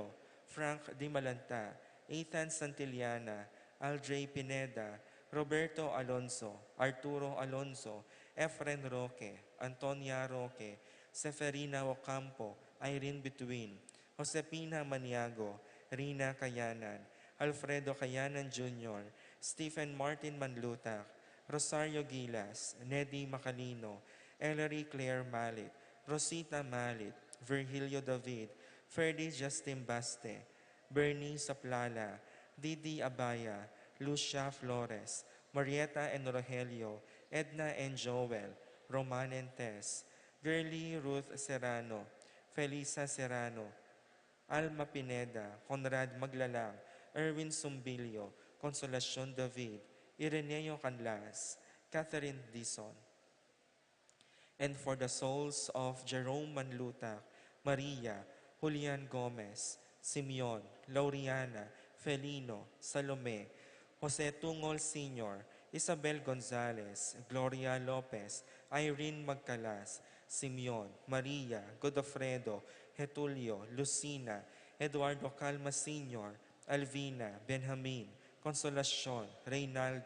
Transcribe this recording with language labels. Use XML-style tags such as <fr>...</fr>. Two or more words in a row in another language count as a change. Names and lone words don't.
<en>Frank Di Malanta, Ethan Santillana, Aldre Pineda, Roberto Alonso, Arturo Alonso, Efren Roque, Antonia Roque, Seferina Ocampo, Irene Bituin, Josepina Maniago, Rina Kayanan, Alfredo Kayanan Jr., Stephen Martin Manlutak, Rosario Gilas, Neddy Macalino, Ellery Claire Malit, Rosita Malit, Virgilio David, Ferdy Justin Baste, Bernie Saplala, Didi Abaya, Lucia Flores, Marieta and Rogelio, Edna and Joel, Roman and Tess, Girly Ruth Serrano, Felisa Serrano, Alma Pineda, Conrad Maglalang, Erwin Sumbilio, Consolacion David, Ireneo Canlas, Catherine Dison. And for the souls of Jerome Manlutak, Maria, Julian Gomez, Simeon, Lauriana, Felino, Salome, Jose Tungol Sr., Isabel Gonzalez, Gloria Lopez, Irene Magcalas, Simeon, Maria, Godofredo, Getulio, Lucina, Eduardo Calma Sr., Alvina, Benjamin, Consolacion, Reynaldo,</en>